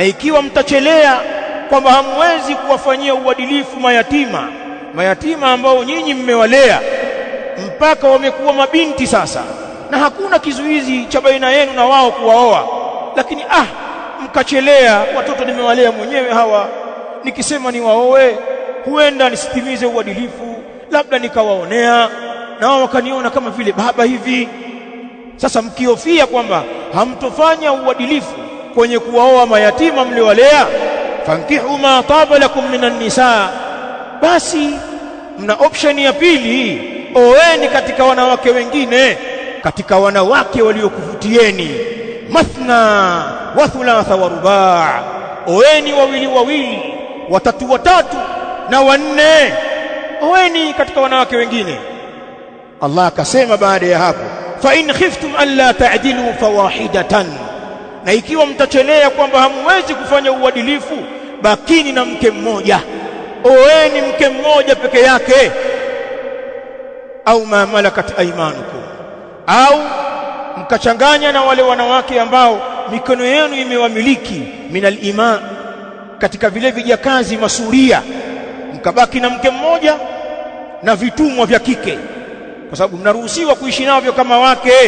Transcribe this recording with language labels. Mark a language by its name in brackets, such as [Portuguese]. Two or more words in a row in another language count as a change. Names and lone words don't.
[Swahili] ikiwa mtachelea kwamba hamwezi kuwafanyia uadilifu mayatima ambao nyinyi mmewalea mpaka wamekuwa mabinti sasa, na hakuna kizuizi cha baina yenu na wao kuwaoa, lakini mkachelea, watoto nimewalea mwenyewe hawa, nikisema niwaoe huenda nisitimize uadilifu, labda nikawaonea na wao wakaniona kama vile baba hivi. Sasa mkiofia kwamba hamtofanya uadilifu kwenye kuwaoa mayatima mliowalea, [Arabic] فانكحوا ما طاب لكم من النساء, [Swahili] basi mna option ya pili, oeni katika wanawake wengine, katika wanawake waliokuvutieni, [Arabic] مثنى وثلاث ورباع, [Swahili] oeni wawili wawili, watatu watatu na wanne, oeni katika wanawake wengine. Allah akasema baada ya hapo, [Arabic] فإن خفتم ألا تعدلوا فواحدة, [Swahili] na ikiwa mtachelea kwamba hamwezi kufanya uadilifu, bakini na mke mmoja, oeni mke mmoja peke yake, au [Arabic] ما ملكت أيمانكم, [Swahili] au mkachanganya na wale wanawake ambao mikono yenu imewamiliki, [Arabic] من الإماء, [Swahili] katika vile vijakazi masuria, mkabaki na mke mmoja na vitumwa vya kike, kwa sababu mnaruhusiwa kuishi navyo kama wake.